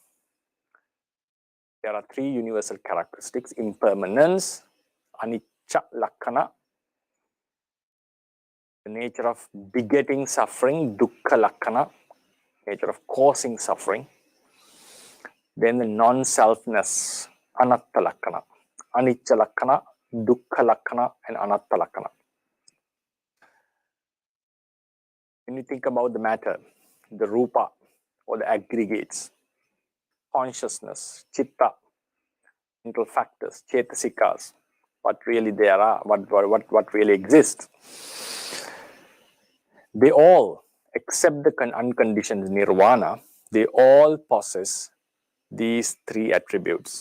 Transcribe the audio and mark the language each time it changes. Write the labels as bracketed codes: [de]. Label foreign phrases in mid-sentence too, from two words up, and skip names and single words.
[en] There are three universal characteristics: impermanence, [pi] anicca lakkana, [en] the nature of begetting suffering, [pi] dukkha lakkana, [en] nature of causing suffering. Then the non-selfness, [pi] anatta lakkana, anicca lakkana, dukkha lakkana, [en] and [pi] anatta lakkana. [en] When you think about the matter, the rupa or the aggregates, consciousness, chitta, mental factors, chetasikas, what really there are, what really exists, they all, except the unconditioned nirvana, they all possess these three attributes.